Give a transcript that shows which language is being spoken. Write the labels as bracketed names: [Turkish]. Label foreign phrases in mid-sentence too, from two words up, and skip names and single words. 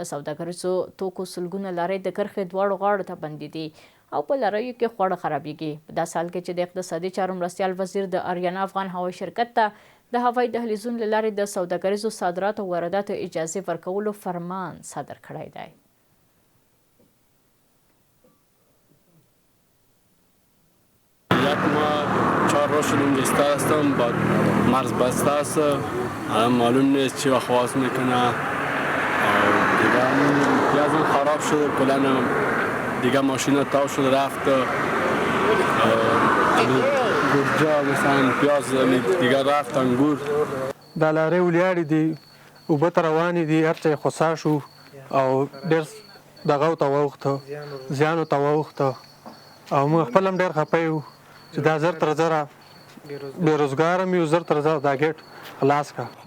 [Pashto] د سوداګریزو توکو سلګونه لارې د کرښې دواړو غاړو ته بندې دي او په لاریو کې خواړه خرابېږي. په داسې حال کې چې د اقتصادي چارو مرستیال وزیر د اریانا افغان هوایي شرکت ته د هوایي دهلیزونو له لارې د سوداګریزو صادراتو او وارداتو اجازې ورکولو فرمان صادر کړی دی. [Persian] یک ماه 4 روز شد اینجا ایستاده هستم، بعد مرز بسته است، معلوم نیست چی وقت باز میکنه. دیگه پیازم خراب شد، کلا دیگه ماشین تاو شد رفت. گرجا مثلا پیاز دیگه رفت، انگور. [Pashto] دا لارې ولیاړې دي، اوبه ته روانې دي، هر څه یې خوسا شو او ډېر دغه ته واوښته، زیانو ته واوښته او موږ خپل هم ډېر خفه یو چې دا زر تر زره بېروزګاره مې یو، زر تر زره دا ګېټ خلاص کړه.